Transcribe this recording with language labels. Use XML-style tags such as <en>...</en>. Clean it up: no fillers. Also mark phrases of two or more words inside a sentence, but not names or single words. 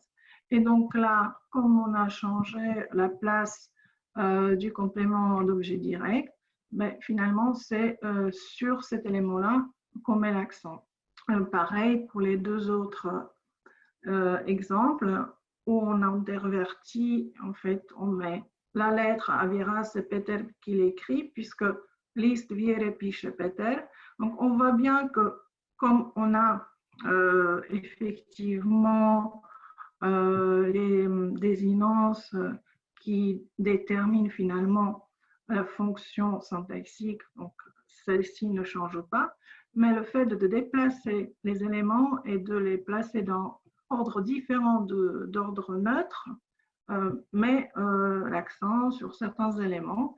<fr>Et donc là, comme on a changé la place du complément d'objet direct, ben, finalement, c'est sur cet élément-là qu'on met l'accent. Pareil pour les deux autres exemples où on intervertit, en fait, on met la lettre Avira, c'est Peter qui l'écrit, puisque</fr> <sk>list viere piche Peter.</sk> <fr>Donc, on voit bien que comme on a effectivement les désinences qui déterminent finalement la fonction syntaxique, donc celle-ci ne change pas, mais le fait de déplacer les éléments et de les placer dans ordre différent d'ordre neutre met l'accent sur certains éléments.</fr>